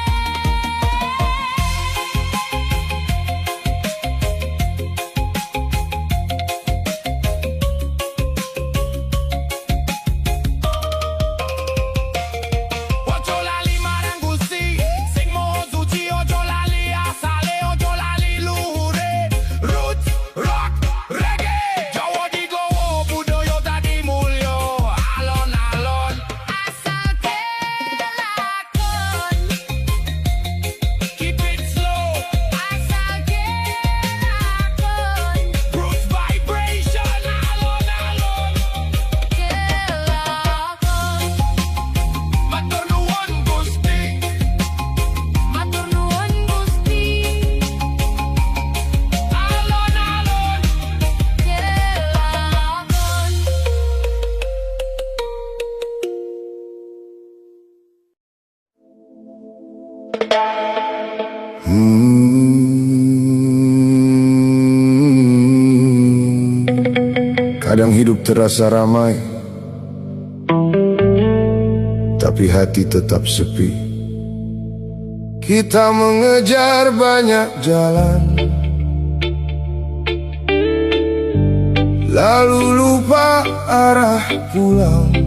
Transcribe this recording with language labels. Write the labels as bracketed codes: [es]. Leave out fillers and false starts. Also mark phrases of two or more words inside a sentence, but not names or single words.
[jv] Ojo lali marang Gusti, sing moho suci, ojo lali asale, ojo lali luhure. [en] Roots, rock, reggae, [jv] Jawa digowo, budaya tadi mulya. Alon-alon, Asal kelakon, [en] keep it slow. [jv] asal kelakon, [en] Roots vibration, alon-alon. [jv] kelakon. Matur nuwun Gusti, Matur nuwun Gusti, alon-alon. kelakon. [id] Kadang hidup terasa ramai, tapi hati tetap sepi. Kita mengejar banyak jalan, lalu lupa arah pulang.